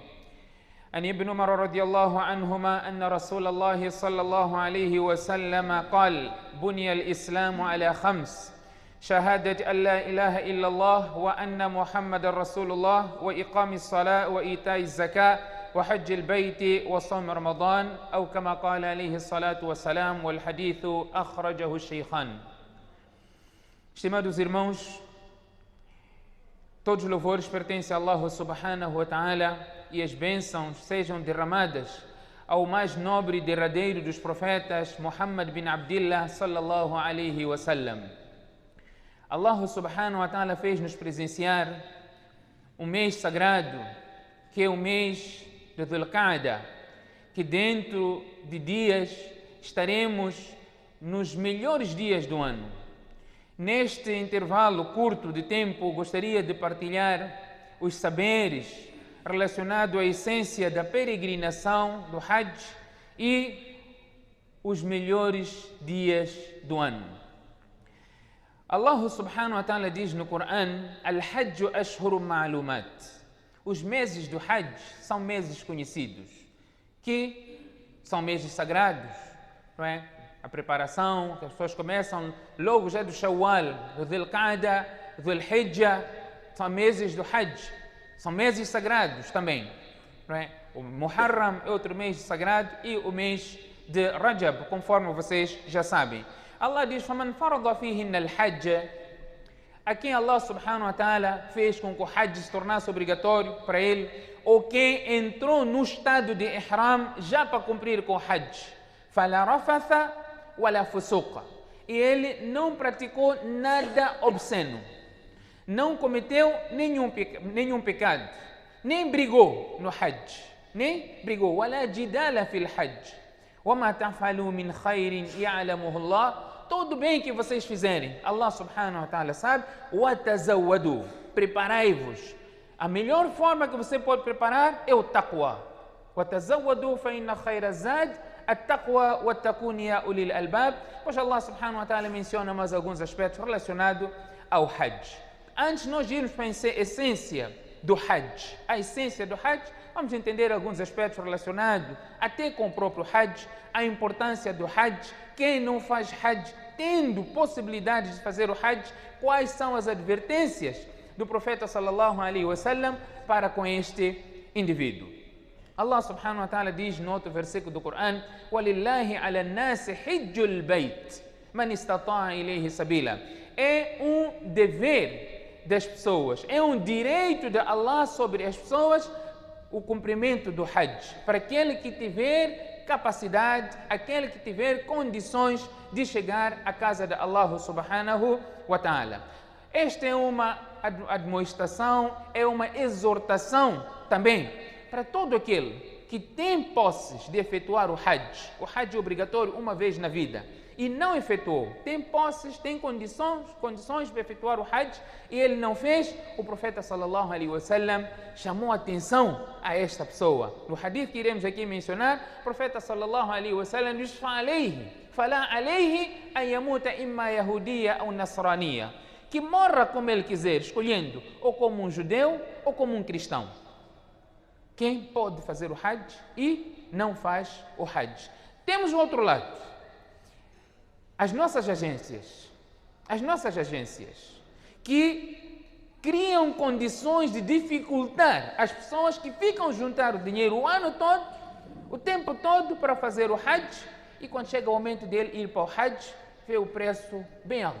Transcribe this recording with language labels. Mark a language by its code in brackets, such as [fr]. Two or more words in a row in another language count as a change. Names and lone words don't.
[ar] عن ابن عمر رضي الله عنهما أن رسول الله صلى الله عليه وسلم قال بني الإسلام على خمس شهادة أن لا إله إلا الله وأن محمد رسول الله وإقام الصلاة وإيتاء الزكاة وحج البيت وصوم رمضان أو كما قال عليه الصلاة والسلام والحديث أخرجه الشيخان. [pt] Estimados irmãos, todos os louvores pertencem a Allah [ar] سبحانه وتعالى [pt] e as bênçãos sejam derramadas ao mais nobre e derradeiro dos profetas, [ar] Muhammad bin Abdillah صلى الله عليه وسلم. [pt] Allah [ar] سبحانه وتعالى [pt] fez-nos presenciar um mês sagrado, que é o mês de Dhul-Qa'dah, que dentro de dias estaremos nos melhores dias do ano. Neste intervalo curto de tempo, gostaria de partilhar os saberes relacionados à essência da peregrinação do Hajj e os melhores dias do ano. Allah [ar] سبحانه وتعالى [pt] diz no Coran: [ar] الحج أشهر معلومات. [pt] Os meses do Hajj são meses conhecidos, que são meses sagrados, não é? A preparação, que as pessoas começam logo já do Shawwal, do Dhul-Qa'dah, do Dhul-Hijjah, são meses do Hajj, são meses sagrados também, não é? O Muharram é outro mês sagrado e o mês de Rajab, conforme vocês já sabem. Allah diz: [ar] فَمَنْ فَرَضَ فِيهِنَّ الْحَجَّ. [pt] A quem Allah [ar] سبحانه وتعالى [pt] fez com que o Hajj se tornasse obrigatório para ele, ou quem entrou no estado de Ihram já para cumprir com o Hajj, [ar] فَلَا رَفَثَ وَلَا فُسُوقَ. [pt] E ele não praticou nada obsceno, não cometeu nenhum pecado, nem brigou no Hajj, nem brigou. [ar] وَلَا جِدَالَ فِي الْحَجِّ وَمَا تَفْعَلُوا مِنْ خَيْرٍ يَعْلَمُهُ اللَّهُ. [pt] Todo bem que vocês fizerem, Allah [ar] سبحانه وتعالى [pt] sabe. وَتَزَوَّدُوا. Preparai-vos. A melhor forma que você pode preparar é o taqwa. [ar] وَتَزَوَّدُوا فَإِنَّ خَيْرَ الزَّادِ التَّقْوَى وَاتَّقُونِ يَا أُولِي الْأَلْبَابِ. [pt] Pois Allah [ar] سبحانه وتعالى [pt] menciona mais alguns aspectos relacionados ao Hajj. Antes de nós irmos para a essência do Hajj, vamos entender alguns aspectos relacionados até com o próprio Hajj, a importância do Hajj, quem não faz Hajj, tendo possibilidade de fazer o Hajj, quais são as advertências do profeta [ar] صلى الله عليه وسلم [pt] para com este indivíduo. Allah [ar] سبحانه وتعالى [pt] diz no outro versículo do Coran: [ar] وَلِلَّهِ عَلَى النَّاسِ حِجُّ الْبَيْتِ مَنِ اسْتَطَاعَ إِلَيْهِ سَبِيلًا. [pt] É um dever das pessoas, é um direito de Allah sobre as pessoas o cumprimento do Hajj, para aquele que tiver capacidade, aquele que tiver condições de chegar à casa de Allah [ar] سبحانه وتعالى. [pt] Esta é uma admoestação, é uma exortação também para todo aquele que tem posses de efetuar o Hajj. O Hajj é obrigatório uma vez na vida e não efetuou, tem posses, tem condições para efetuar o Hajj e ele não fez, o profeta [ar] صلى الله عليه وسلم [pt] chamou atenção a esta pessoa. No hadith que iremos aqui mencionar, o profeta [ar] صلى الله عليه وسلم [pt] diz: [ar] فلا عليه أن يموت إما يهوديا [pt] ou nasraniya, que morra como ele quiser, escolhendo ou como um judeu ou como um cristão. Quem pode fazer o Hajj e não faz o Hajj. Temos o outro lado. As nossas agências que criam condições de dificultar as pessoas que ficam a juntar o dinheiro o ano todo, o tempo todo para fazer o Hajj, e quando chega o momento dele ir para o Hajj, vê o preço bem alto.